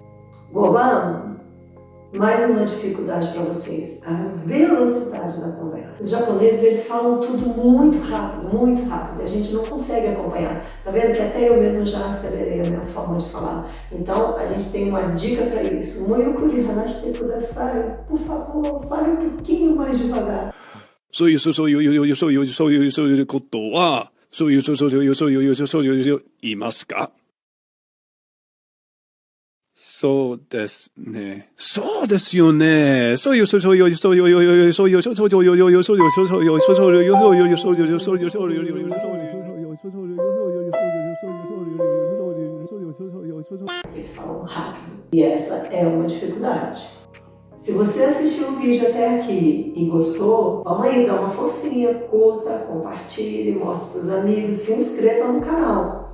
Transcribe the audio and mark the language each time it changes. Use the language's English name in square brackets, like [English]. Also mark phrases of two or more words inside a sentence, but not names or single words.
[Portuguese] Goban, mais uma dificuldade para vocês, a velocidade da conversa. Os japoneses, eles falam tudo muito rápido, e a gente não consegue acompanhar. Tá vendo que até eu mesma já acelerei a minha forma de falar. Então, a gente tem uma dica para isso. [Japanese] もうゆっくり話してください. [Portuguese] Por favor, fale um pouquinho mais devagar. [Japanese] そういうことは、そういう言いますか？そうですね。そうですよね。 [Portuguese] Eles falam rápido. E essa é uma dificuldade. Se você assistiu o vídeo até aqui e gostou, vamos aí, dá uma forcinha, curta, compartilhe, mostre para os amigos, se inscreva no canal.